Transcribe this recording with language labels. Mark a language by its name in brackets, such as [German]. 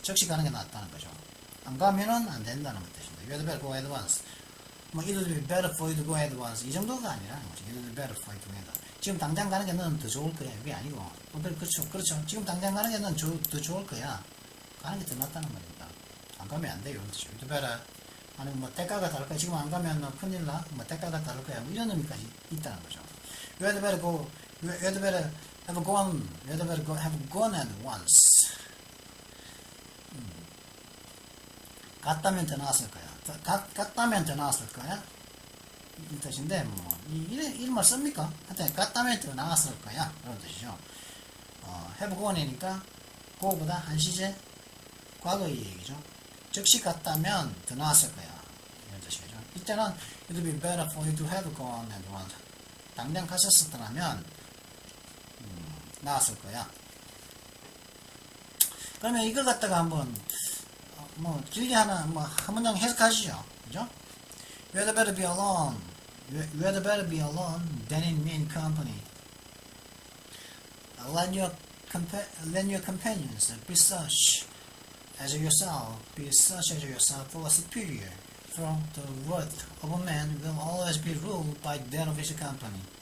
[Korean] 즉시 가는 게 낫다는 거죠. 안 가면은 안 된다는 뜻입니다. [English] You had better go advance. 뭐 it would be better for you to go advance. [Korean] 이 정도가 아니라 [English] it would be better for you to go advance. [Korean] 지금 당장 가는 게 너는 더 좋을 거야. 이게 아니고 그렇죠. 지금 당장 가는 게 너는 더 좋을 거야. 가는 게 더 낫다는 말입니다. 안 가면 안 돼요. 이런 뜻이죠. [English] You had better. [Korean] 아니면 뭐 대가가 다를 거야. 지금 안 가면 너 큰일 나. 뭐 대가가 다를 거야. 뭐 이런 의미까지 있다는 거죠. [English] You had better go. You had better have gone. You had better go have gone at once. [Korean] 갔다면 더 나았을 거야. 갔다면 더 나았을 거야. 이 뜻인데 이런 말 씁니까? 하여튼 갔다면 더 나았을 거야. 그런 뜻이죠. have gone이니까 go보다 한 시제 과거의 얘기죠. 즉시 갔다면 더 나았을 거야. 이런 뜻이죠. 이때는 [English] it would be better for you to have gone at once. [Korean] 당장 가셨었더라면 나았을 거야. 그러면 이걸 갖다가 한번 뭐 길게 하나 한 문장 해석하시죠. 그죠? [English] You had better be alone. You had better be alone than in mean company. Let your companions be such as yourself. Be such as yourself or superior. For the worth of a man will always be ruled by that of his company.